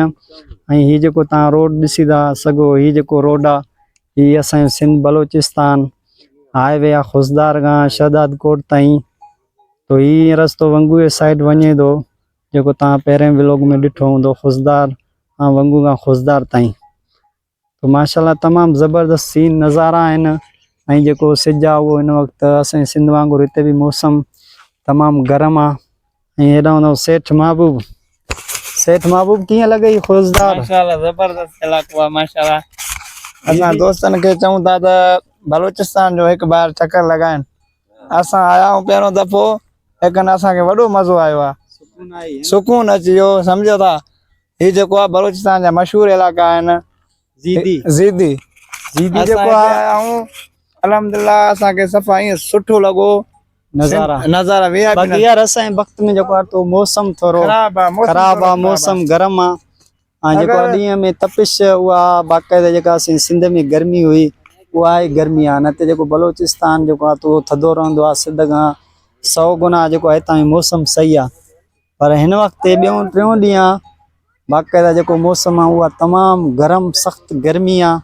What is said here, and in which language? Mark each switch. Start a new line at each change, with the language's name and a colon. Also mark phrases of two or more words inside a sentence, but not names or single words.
Sindhi: ही जो तव्हां रोड ॾिसी था सघो ही जो रोड आ ही असांजो सिंध बलोचिस्तान हाईवे आ खुशदार खां शहदाद कोट ताईं। तो ही रस्तो वंगू जे साइड वञे थो जो तव्हां पहिरें व्लॉग में ॾिठो हूंदो खुशदार वंगू खां खुशदार ताईं। तो माशाल्लाह तमाम ज़बरदस्त सीन नज़ारा आहिनि। जो सिज आ
Urdu: وہ ان وقت
Sindhi: असांजे सिंध वांगुरु हिते भी मौसम तमाम गर्म आ। हेॾां सेठ महबूब कीअं लॻई खुशदार? माशाल्लाह जबरदस्त इलाको आहे माशाल्लाह। असां दोस्तन के चऊं था त बलोचिस्तान जो
Urdu: ایک بار چکر
Sindhi: लगाइन। असां आया आहियूं पहिरों दफ़ो लेकिन असांखे वॾो मज़ो आयो आहे सुकून अची वियो सम्झो था। ही जेको आहे बलोचिस्तान जा मशहूर इलाका आहिनि ज़ीदी जेको आया आहियूं अल्हम्दुलिल्लाह असांखे सफ़ा ईअं सुठो लॻो नज़ारा वीआईपी यार असांजे वक्त में जेको तो मौसम थोरो ख़राब आ मौसम गर्म आ जो ॾींहं में तपिश उहा बाक़ाइदा जेका असांजी सिंध में गर्मी हुई उहा आहे गर्मी आ। न त जेको बलोचिस्तान जेको तो थधो रहंदो आहे सिंध खां 100 गुना जेको हितां जो मौसम सही आ। पर हिन वक्त ॿियों टियों ॾींहं बाक़ाइदा जेको मौसम आहे उहा तमामु गरम सख़्त गर्मी आ।